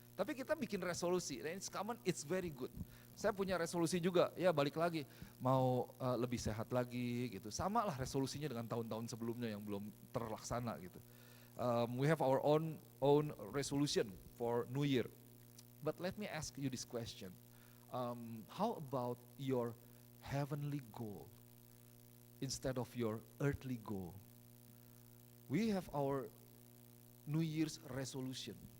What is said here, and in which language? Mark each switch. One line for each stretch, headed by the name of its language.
Indonesian: Tapi kita bikin resolusi,
English: and it's common, it's very good.
Indonesian: Saya punya resolusi juga, ya balik lagi, mau lebih sehat lagi gitu. Sama lah resolusinya dengan tahun-tahun sebelumnya yang belum terlaksana gitu.
English: We have our own resolution for New Year. But let me ask you this question. How about your heavenly goal instead of your earthly goal? We have our New Year's resolution.